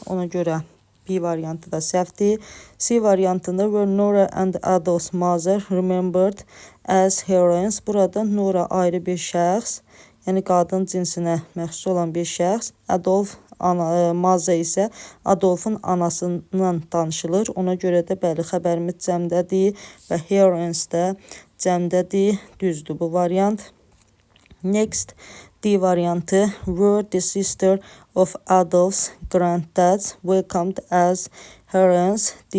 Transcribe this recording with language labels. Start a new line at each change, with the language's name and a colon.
Azerbaijani: Ona görə B variantı da səhvdir. C variantında
English: were Nora and Adolf's mother remembered as heroines.
Azerbaijani: Burada Nora ayrı bir şəxs, yəni qadın cinsinə məxsus olan bir şəxs. Adolf Maza isə Adolfun anasından danışılır. Ona görə də bəli, xəbərimiz cəmdədir və heroines də cəmdədir. Düzdür bu variant. Next, D variantı.
English: Were the sister of Adolf's granddads welcomed as heroines?